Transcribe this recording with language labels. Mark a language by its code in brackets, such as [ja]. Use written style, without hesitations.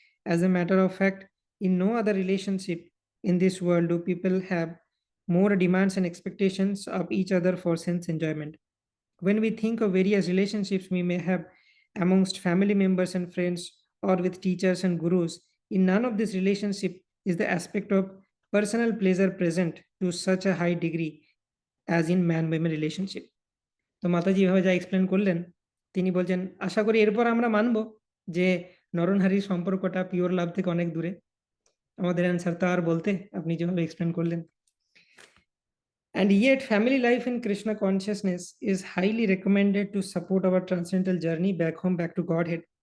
[en] As a matter of fact, in no other relationship in this world do people have more demands and expectations of each other for sense enjoyment. When we think of various relationships we may have amongst family members and friends, or with teachers and gurus, in none of this relationship is the aspect of personal pleasure present to such a high degree as in man-woman relationship. [bn] তো মাতাজি এভাবে যা explain করলেন, তিনি বলছেন আশা করি এরপর আমরা মানব যে নরনারীর সম্পর্কটা পিওর লাভ থেকে অনেক দূরে। আমাদের অ্যান্সার তা আর বলতে, আপনি যেভাবে এক্সপ্লেন করলেন। [en] And yet, family life in Krishna consciousness is highly recommended to support our transcendental journey back home, back to Godhead.